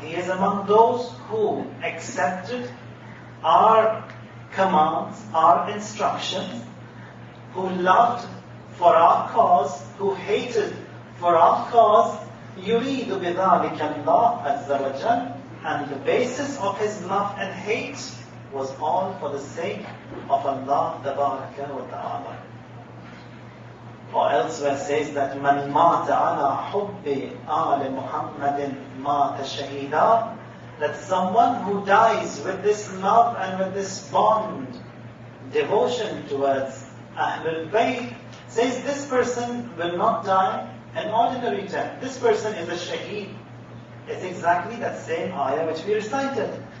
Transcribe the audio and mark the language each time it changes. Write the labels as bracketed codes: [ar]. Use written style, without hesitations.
[en] He is among those who accepted our commands, our instructions, who loved for our cause, who hated for our cause. [ar] يُرِيدُ بِذَلِكَ اللَّهُ عَزَّ وَجَلَّ. [en] And the basis of his love and hate was all for the sake of Allah Tabaraka wa Ta'ala. Or elsewhere says that [ar] مَنْ مَاتَ عَلَى حُبِّ آلِ مُحَمَّدٍ مَاتَ شَهِيدًا. [en] That someone who dies with this love and with this bond, devotion towards Ahlul Bayt, says this person will not die an ordinary death. This person is a shaheed. It's exactly that same ayah which we recited.